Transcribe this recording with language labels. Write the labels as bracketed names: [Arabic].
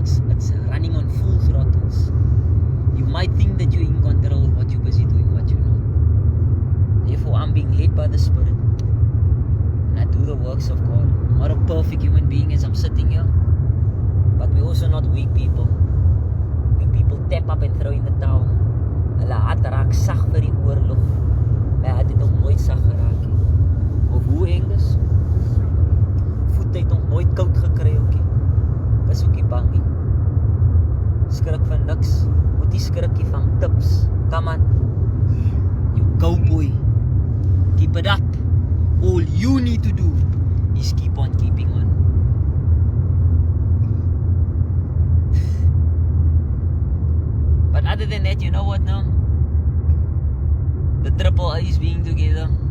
[English] It's running on full throttles. You might think that you're in control of what you're busy doing, but you're not. Therefore, I'm being led by the Spirit. And I do the works of God. I'm not a perfect human being as I'm sitting here, but we're also not weak people. Weak people tap up and throw in the towel. [Afrikaans] Hulle hart raak sag vir die oorlog. My hart het nog nooit sag geraak nie. Of hoe Angus? Voet het nog nooit koud gekry ook nie. Is ook nie bang nie. Skrik van niks. Moet nie skrik nie van tips. [English] Come on. You cowboy. Keep it up. All you need to do is keep on keeping on. But other than that, you know what now? The triple A's being together.